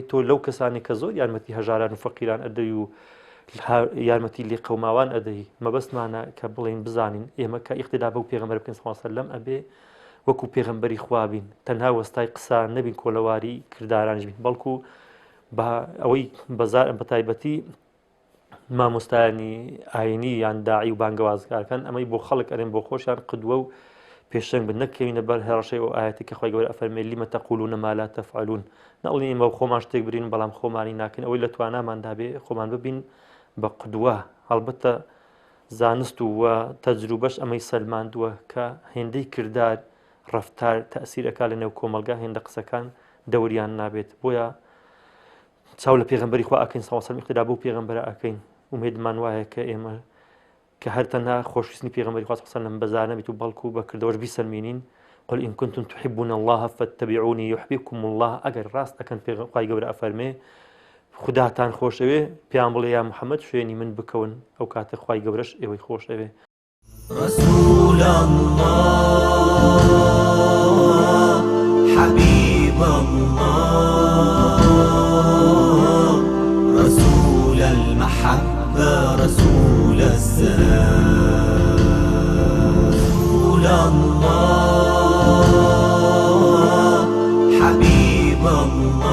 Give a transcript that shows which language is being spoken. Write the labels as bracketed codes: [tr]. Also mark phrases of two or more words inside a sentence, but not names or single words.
[ckb] تۆ لەو کەسانی کە زۆر یارمەتی هەژاران و فەقیران ئەدەی و یارمەتی لێ قەوماوان ئەدەی مەبەستمانە کە بڵێن بزانین ئێمە کە ئیقتیدا بەو پێغەمبەر بکەین [ar] صلی الله علیه وسلم [ckb] ئەبێ وەکو پێغەمبەری خوا بین تەنها وەستای قسە نەبین کۆلەواری کردارانیش بین بەڵکو بە ئەوەی بە تایبەتی مامۆستایانی ئاینی یان داعی و بانگەوازگارەکان ئەمەی بۆ خەڵک ئەرێن بۆ خۆشیان قدوە و پێشەنگ بن نەکەوینە بەر هێڕەشەی ئەو ئاەتی کە خۆی گەورە ئەفەرمێ [ar] لیمە تەقولون ما لا [ckb] تفعلون نەڵێن ئێمە خۆمان شتێک برین بەڵام خۆمانی ناکەین ئەوەی لە تواناماندا بێ خۆمان ببین بە قدوە هەڵبەتە زانست و تەجروبەش ئەمەی سەلماندووە کە هێندەی کردار ڕەفتار تەئسیرەکە لە نێو کۆمەلگا هێندە قسەکان دەوریان نابێت بۆیە چاو لە پێغەمبەری خوا ئەکەین [ar] صلی الله علیه وسلم [ckb] اقتدا بەو پێغەمبەرە ئەکەین ومێدمان وایە کە ئێمە کە هەر تەنها خۆشویستنی پێغەمبەری خوا [ar] صلی الله علیه وسلم [ckb] بەزار نەبێت و بەڵکو بەکردەوەش بیسەلمێنین [ar] قل إن كنتم تحبون الله فاتبعوني يحببكم الله [ckb] ئەگەر ڕاست ئەکەن خوای گەورە ئەفەرمێ خوداتان خۆشەوێ پێیان بڵێ یا محەممەد شوێنی من بکەون ئەو کاتە خوای گەورەش ئێوەی خۆشەوێ [ar] رسول الله حبيب الله رسول المحبة رسول السلام رسول الله حبيب الله